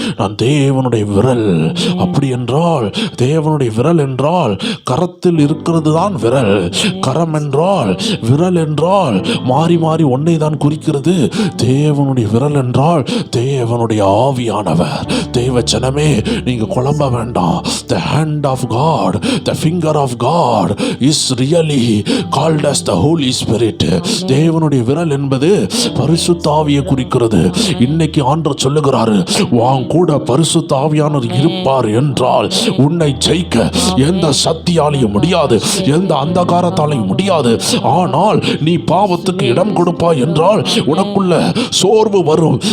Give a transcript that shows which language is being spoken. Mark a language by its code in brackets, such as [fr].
[ta] நான் தேவனுடைய விரல். அப்படி என்றால் தேவனுடைய விரல் என்றால் கரத்தில் இருக்கிறது தான் விரல். கரம் என்றால், விரல் என்றால் மாறி மாறி ஒன்னை தான் குறிக்கிறது. தேவனுடைய விரல் என்றால் தேவனுடைய ஆவியானவர். தேவஜனமே, நீங்க குழம்ப வேண்டாம். [en] The hand of God, the finger of God is really called as the Holy Spirit. [ta] தேவனுடைய விரல் என்பது பரிசுத்த ஆவியை குறிக்கிறது. இன்னைக்கு ஆண்டவர் சொல்லுகிறாரு, வான் கூட பரிசுத்த ஆவியானவர் இருப்பார் என்றால் உன்னை ஜெயிக்க எந்த சக்தியாலையும் முடியாது, எந்த அந்தகாரத்தாலையும் முடியாது. ஆனால் நீ பாவத்துக்கு இடம் கொடுப்பாய் என்றால் உனக்குள்ள சோர்வு வரும்.